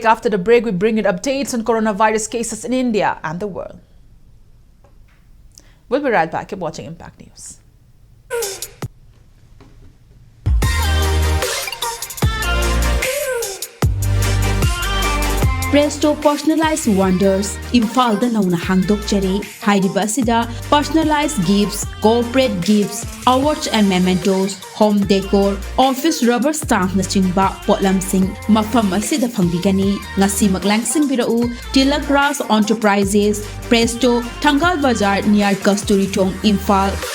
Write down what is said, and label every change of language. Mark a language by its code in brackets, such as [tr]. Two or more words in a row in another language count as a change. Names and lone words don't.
[en] After the break, we bring you updates on coronavirus cases in India and the world. We'll be right back. Keep watching Impact News. Presto Personalized Wonders, [mni] Imphal da nauna hangdok jare, hairiba asida [en] personalized gifts, corporate gifts, awards and mementos, home decor, office rubber stamp [mni] na chingba potlamsing mafam asida phangbigani. Ngasi maglangsing birau Tilak Ras Enterprises, Presto, Thangal Bazaar near Kasturi Chowk, Imphal.